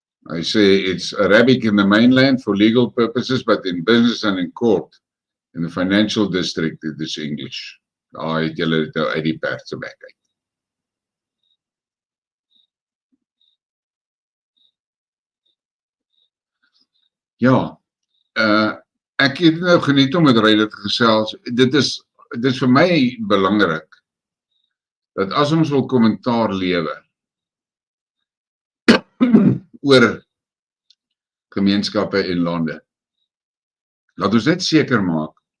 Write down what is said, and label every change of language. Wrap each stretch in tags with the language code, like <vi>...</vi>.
<af>Hy sê,</af> <en>it's Arabic in the mainland for legal purposes, but in business and in court, in the financial district, it is English.</en> <af>Daar het julle dit nou uit die pers se bek uit. Ja, ek het nou geniet om met Rainier te gesels. Dit is vir my belangrik, dat as ons wil kommentaar lewer, oor gemeenskappe en lande, laat ons net seker maak,</af>